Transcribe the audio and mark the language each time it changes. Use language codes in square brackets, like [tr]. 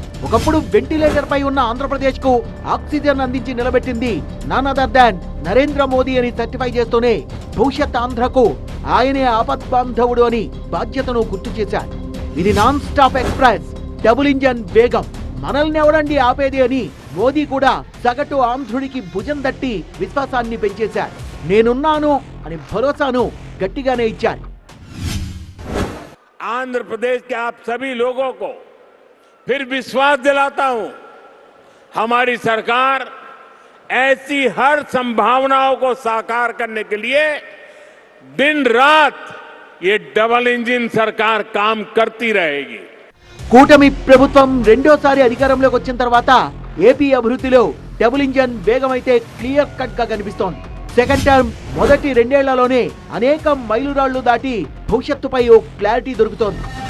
[te] ఒకప్పుడు వెంటిలేటర్ పై ఉన్న ఆంధ్రప్రదేశ్ కు ఆక్సిజన్ అందించి నిలబెట్టింది none other than Narendra Modi అని సర్టిఫై చేస్తూనే భవిష్యత్ ఆంధ్రకు ఆయనే ఆపద్బాంధవుడు అని బాధ్యతను గుర్తు చేశారు. ఇది non stop express, double engine వేగం, మనల్ని ఎవడండి ఆపేది అని మోదీ కూడా సగటు ఆంధ్రుడికి భుజం తట్టి విశ్వాసాన్ని పెంచేశారు. నేనున్నాను అని భరోసాను గట్టిగానే ఇచ్చారు. [hi] आंध्र प्रदेश के आप सभी लोगों को फिर विश्वास दिलाता हूं, हमारी सरकार ऐसी हर संभावनाओं को साकार करने के लिए दिन रात ये डबल इंजन सरकार काम करती रहेगी. [te] కూటమి ప్రభుత్వం రెండోసారి అధికారంలోకి వచ్చిన తర్వాత ఏపీ అభివృద్ధిలో డబుల్ ఇంజన్ వేగం అయితే క్లియర్ కట్ గా కనిపిస్తోంది. సెకండ్ టర్మ్ మొదటి 2 ఏళ్లలోనే అనేక మైలురాళ్లు దాటి భవిష్యత్తుపై ఓ క్లారిటీ దొరుకుతోంది.